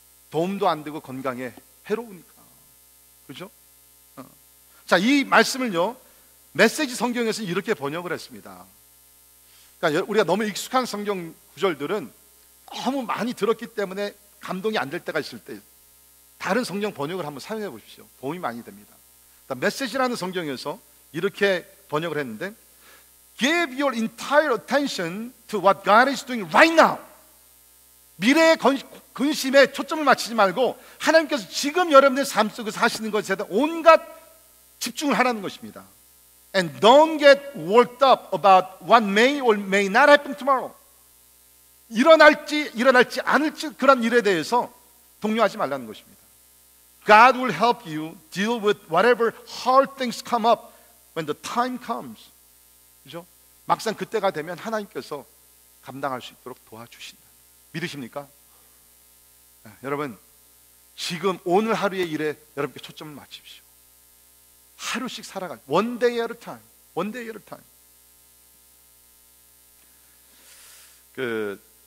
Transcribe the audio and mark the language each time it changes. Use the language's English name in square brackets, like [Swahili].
[Korean] 도움도 안 되고 건강에 해로우니까. 그죠? 자, 이 말씀을요 메시지 성경에서 이렇게 번역을 했습니다. 그러니까 우리가 너무 익숙한 성경 구절들은 너무 많이 들었기 때문에 감동이 안 될 때가 있을 때 다른 성경 번역을 한번 사용해 보십시오. 도움이 많이 됩니다. 메시지라는 성경에서 이렇게 번역을 했는데 [English] Give your entire attention to what God is doing right now. [Korean] 미래의 근심에 초점을 맞추지 말고 하나님께서 지금 여러분의 삶 속에서 하시는 것에 대한 온갖 집중을 하라는 것입니다. [English] And don't get worked up about what may or may not happen tomorrow. [Korean] 일어날지 않을지 그런 일에 대해서 동요하지 말라는 것입니다. [English] God will help you deal with whatever hard things come up when the time comes. [Korean] 그죠? 막상 그때가 되면 하나님께서 감당할 수 있도록 도와주신다. 믿으십니까? 네, 여러분, 지금 오늘 하루의 일에 여러분께 초점을 맞추십시오. 하루씩 살아가. [English] One day at a time. One day at a time.